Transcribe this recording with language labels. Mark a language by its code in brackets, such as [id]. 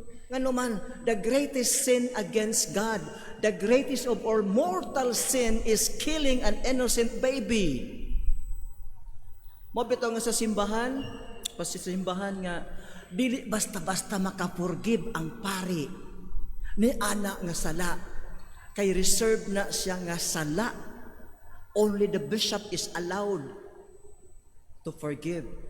[en] Ngano man, the greatest sin against God, the greatest of all mortal sin is killing an innocent baby. [ceb] Mabitaw nga sa simbahan nga dili basta-basta makaforgive ang pari ni anak nga sala. Kay reserved na siya nga sala. [en] Only the bishop is allowed to forgive.